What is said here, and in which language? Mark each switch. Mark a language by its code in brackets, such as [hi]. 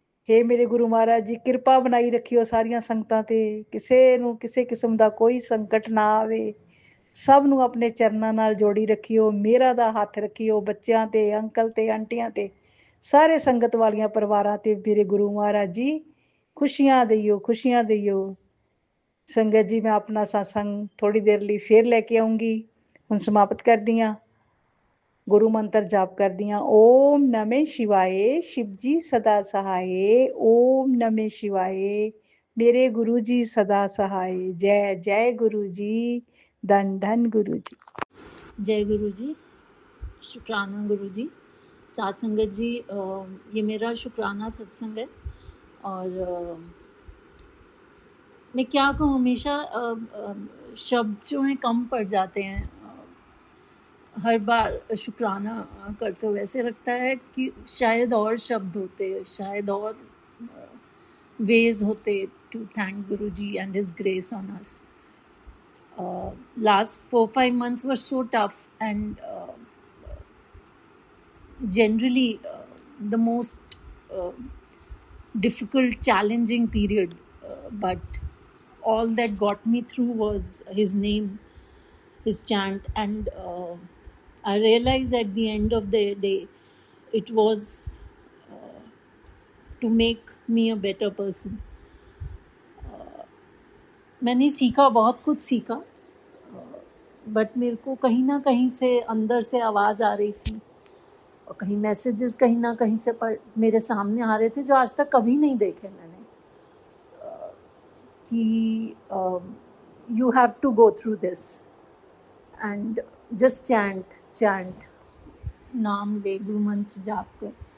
[pa] ਹੇ ਮੇਰੇ ਗੁਰੂ ਮਹਾਰਾਜ ਜੀ, ਕਿਰਪਾ ਬਣਾਈ ਰੱਖਿਓ ਸਾਰੀਆਂ ਸੰਗਤਾਂ ਤੇ, ਕਿਸੇ ਨੂੰ ਕਿਸੇ ਕਿਸਮ ਦਾ ਕੋਈ ਸੰਕਟ ਨਾ ਆਵੇ, ਸਭ ਨੂੰ ਆਪਣੇ ਚਰਨਾਂ ਨਾਲ ਜੋੜੀ ਰੱਖਿਓ, ਮੇਰਾ ਦਾ ਹੱਥ ਰੱਖਿਓ ਬੱਚਿਆਂ ਤੇ, ਅੰਕਲ ਤੇ, ਆਂਟੀਆਂ ਤੇ, ਸਾਰੇ ਸੰਗਤ ਵਾਲੀਆਂ ਪਰਿਵਾਰਾਂ ਤੇ ਮੇਰੇ ਗੁਰੂ ਮਹਾਰਾਜ ਜੀ ਖੁਸ਼ੀਆਂ ਦੇਈਓ, ਖੁਸ਼ੀਆਂ ਦੇਈਓ। ਸੰਗਤ ਜੀ, ਮੈਂ ਆਪਣਾ ਸਤਸੰਗ ਥੋੜੀ ਦੇਰ ਲਈ ਫੇਰ ਲੈ ਕੇ ਆਉਂਗੀ। ਹੁਣ ਸਮਾਪਤ ਕਰਦੀ ਹਾਂ, ਗੁਰੂ ਮੰਤਰ ਜਾਪ ਕਰਦੀ ਹਾਂ। [hi] ਓਮ ਨਮः शिवाय, शिव जी सदा सहाय। ओम नमः शिवाय, मेरे गुरु जी सदा सहाय। जय जय गुरु जी, धन धन गुरु जी। जय गुरु जी, शुक्राना गुरु जी। साथ संगत जी, ये मेरा शुक्राना सत्संग है और मैं क्या कहूँ, हमेशा शब्द जो हैं कम पड़ जाते हैं हर बार शुक्राना करते हुए। ऐसे लगता है कि शायद और शब्द होते, शायद और वेज होते [en] To thank Guru ji and his grace on us. Last 4-5 months were so tough and generally the most difficult, challenging period, but all that got me through was his name, his chant, and I realized at the end of the day it was to make me a better person. [hi] मैंने सीखा, बहुत कुछ सीखा, but मेरे को कहीं ना कहीं से अंदर से आवाज़ आ रही थी और कहीं मैसेजेस कहीं ना कहीं से मेरे सामने आ रहे थे जो आज तक कभी नहीं देखे मैंने, कि [en] you have to go through this and just chant, [hi] नाम ले, गुरु मंत्र जाप कर।